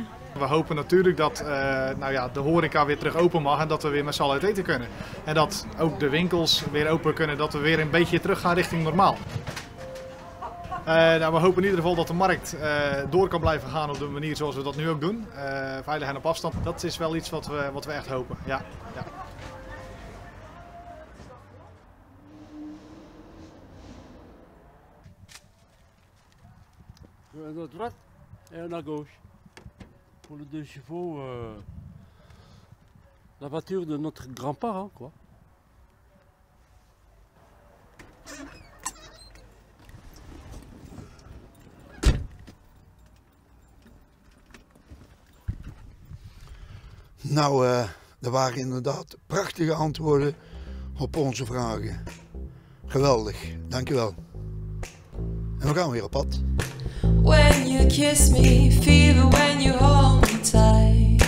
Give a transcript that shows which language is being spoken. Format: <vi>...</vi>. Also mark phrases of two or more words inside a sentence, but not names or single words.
<nl>We hopen natuurlijk dat de horeca weer terug open mag en dat we weer met z'n allen uit eten kunnen. En dat ook de winkels weer open kunnen, dat we weer een beetje terug gaan richting normaal. We hopen in ieder geval dat de markt door kan blijven gaan op de manier zoals we dat nu ook doen. Veilig en op afstand, dat is wel iets wat we echt hopen. Ja.</nl> <fr>À notre droite et à gauche. Pour les 2 chevaux, la voiture de notre grand-parent, quoi.</fr> <nl>Nou, er waren inderdaad prachtige antwoorden op onze vragen. Geweldig, dankjewel. En we gaan weer op pad.</nl> <en>When you kiss me, fever when you hold me tight.</en>